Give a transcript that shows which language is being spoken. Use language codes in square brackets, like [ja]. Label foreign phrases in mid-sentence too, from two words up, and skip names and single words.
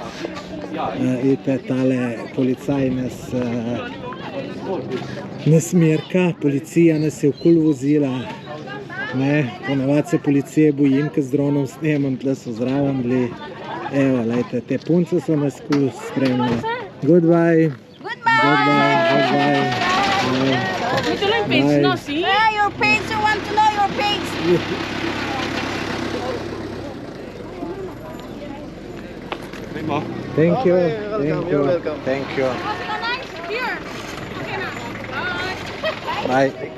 [sl] Vidite, tale policaj nas merka, policija nas je okoli vozila. Ponavadi se policije bojim, ker z dronom snemam, tle so zraven bili. Evo, lejte, te punce so nas kul spremljali. [en] Goodbye. Goodbye. Your paints, you want to know your paints. Thank you. You're welcome. Thank you. Here. Bye.